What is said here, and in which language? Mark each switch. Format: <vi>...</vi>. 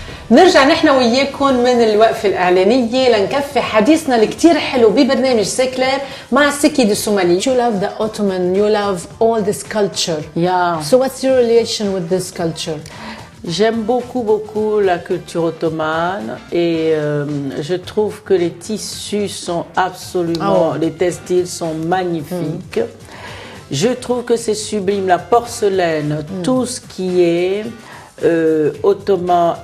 <ar>نرجع نحن وياكم من الوقفة الإعلانية لنكفي حديثنا الكتير حلو ببرنامج سيكلير مع سيكي دي سومالي.</ar> <en>You love the Ottoman, you love all this culture. Yeah. So what's your relation with this culture?</en> <fr>J'aime beaucoup la culture ottomane et je trouve que les tissus sont absolument, les textiles sont magnifiques. Je trouve que c'est sublime, la porcelaine, tout ce qui est ottoman.</fr>